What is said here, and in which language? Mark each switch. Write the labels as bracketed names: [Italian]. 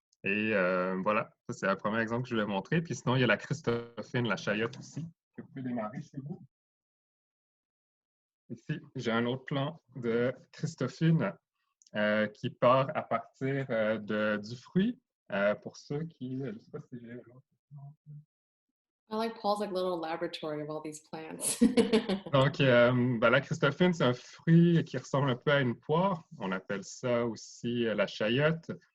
[French] Et voilà, ça c'est le premier exemple que je voulais montrer. Puis sinon, il y a la Christophine, la chayotte aussi, que vous pouvez démarrer chez vous. Ici, j'ai un autre plan de Christophine qui part à partir du fruit. Pour ceux qui, je ne sais pas si j'ai l'autre. [English] I like Paul's like little laboratory of all these plants. [French] Donc, ben, la Christophine, c'est un fruit qui ressemble un peu à une poire. On appelle ça aussi la chayotte.